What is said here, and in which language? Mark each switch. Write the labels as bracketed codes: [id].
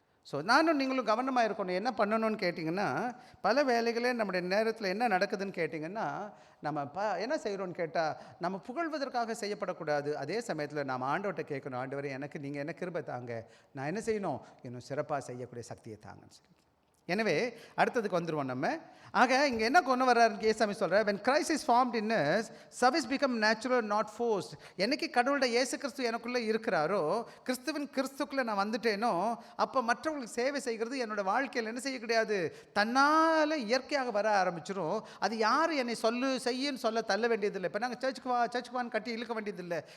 [ta] So நானும் நீங்களும் கவனமாக இருக்கணும். என்ன பண்ணணும்னு கேட்டிங்கன்னா, பல வேலைகளே நம்முடைய நேரத்தில் என்ன நடக்குதுன்னு கேட்டிங்கன்னா, நம்ம என்ன செய்கிறோன்னு கேட்டால், நம்ம புகழ்வதற்காக செய்யப்படக்கூடாது. அதே சமயத்தில் நாம் ஆண்டவர்கிட்ட கேட்கணும், ஆண்டவரே எனக்கு நீங்கள் என்ன கிருபை தாங்க, நான் என்ன செய்யணும், இன்னும் சிறப்பாக செய்யக்கூடிய சக்தியை தாங்கன்னு சொல்லி. எனவே அடுத்ததுக்கு வந்துடுவோம் நம்ம. ஆக இங்கே என்ன கொண்டு வர்றாருன்னு ஏசாமி சொல்கிறார், [en] when Christ is formed in us, service become natural, not forced. [ta] என்னைக்கு கடவுளோட இயேசு கிறிஸ்து எனக்குள்ளே இருக்கிறாரோ, கிறிஸ்துக்குள்ளே நான் வந்துட்டேனோ, அப்போ மற்றவங்களுக்கு சேவை செய்கிறது என்னோட வாழ்க்கையில் என்ன செய்ய கிடையாது, தன்னால் இயற்கையாக வர ஆரம்பிச்சிடும். அது யார் என்னை செய்யுன்னு சொல்ல தள்ள வேண்டியதில்லை. இப்போ நாங்கள் சர்ச்சுக்கு வான்னு கட்டி இழுக்க வேண்டியதில்லை.